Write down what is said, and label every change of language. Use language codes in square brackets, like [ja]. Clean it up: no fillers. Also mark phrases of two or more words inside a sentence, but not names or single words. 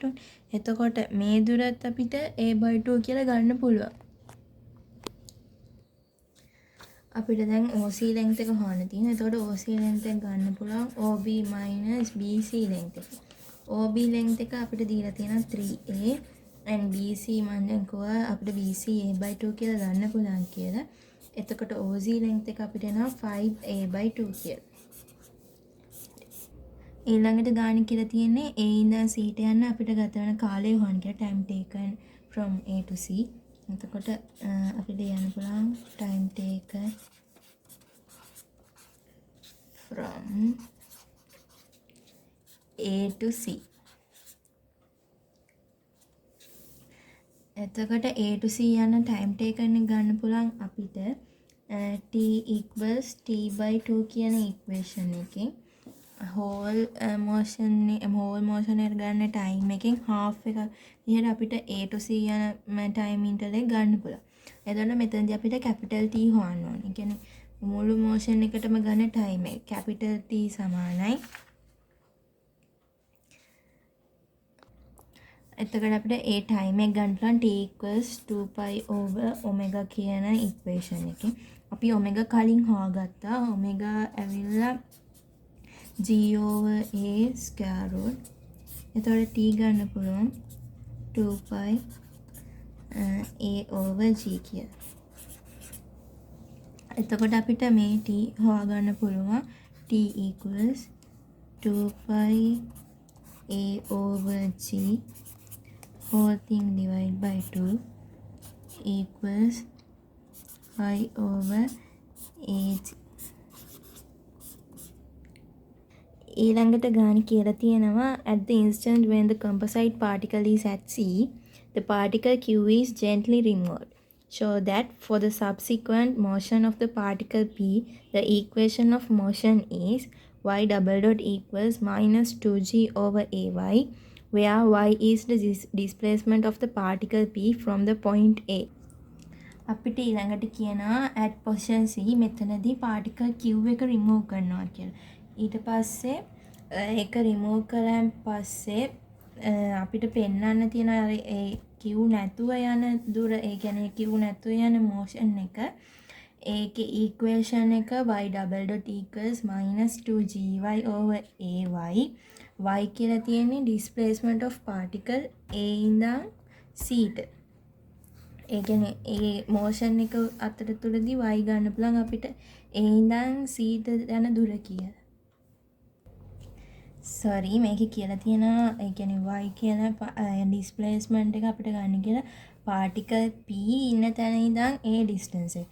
[si] එතකොට මේ දුරත් අපිට a/2 කියලා ගන්න පුළුවන්. අපිට දැන් OC length එක හොයන්න තියෙනවා. එතකොට OC length එක ගන්න පුළුවන් [en] OB minus BC length [si] එක. OB length එක අපිට දීලා තියෙනවා 3a and BC මම දැන් කිව්වා අපිට BC a/2 කියලා ගන්න පුළුවන් කියලා. එතකොට OG length එක අපිට එනවා 5a/2 කියලා. ඊළඟට ගාන කියලා තියෙන්නේ a ඉඳන් c ට යන්න අපිට ගත වෙන කාලය හොයන්න කියලා [en] time taken from a to c. [si] එතකොට අපිට යන්න පුළුවන් [en] time taken from a to c. [si] එතකොට a to c යන time taken එක ගන්න පුළුවන් අපිට [en] t equals t/2 [si] කියන equation එකෙන් [en] whole motion [si] එක ගන්න time එකෙන් half එක විදිහට අපිට a to c යන [en] time interval [si] එක ගන්න පුළුවන්. එතකොට මෙතනදී අපිට [en] capital T [si] හොයන්න ඕනේ. ඒ කියන්නේ මුළු motion එකටම ගන්න time එක [en] capital T [si] සමානයි. එතකොට අපිට ඒ time එක ගන්න පුළුවන් [en] t equals 2π/omega [si] කියන equation එකෙන්. අපි omega කලින් හොයාගත්තා. omega ඇවිල්ලා [en] g/a square root. [si] එතකොට t ගන්න පුළුවන් 2π/a/g කියලා. එතකොට අපිට මේ t හොයාගන්න පුළුවන් [en] t equals 2π/a/g whole thing divided by 2 equals 5/ag. ඊළඟට ගාන කියලා තියෙනවා at the instant when the composite particle is at C, the particle Q is gently removed. Show that for the subsequent motion of the particle P, the equation of motion is y double dot equals minus 2g/ay, where y is the displacement of the particle P from the point A. [si] අපිට ඊළඟට කියනවා [en] at position C [si] මෙතනදී [en] particle Q [si] එක remove කරනවා කියලා. ඊට පස්සේ ඒක remove කරාන් පස්සේ අපිට පෙන්වන්න තියෙන අර ඒ Q නැතුව යන දුර, ඒ කියන්නේ Q නැතුව යන motion එක, ඒකේ equation එක [en] y double dot equals minus 2gy/ay. [si] y කියලා තියෙන්නේ [en] displacement of particle A [si] ඉඳන් C ට. ඒ කියන්නේ ඒ motion එක අතරතුරදී y ගන්න පුළුවන් අපිට A ඉඳන් C ට යන දුර කියලා. sorry මේකේ කියලා තියෙනවා ඒ කියන්නේ y කියන displacement එක අපිට ගන්න කියලා [en] particle P [si] ඉන්න තැන ඉඳන් a distance එක.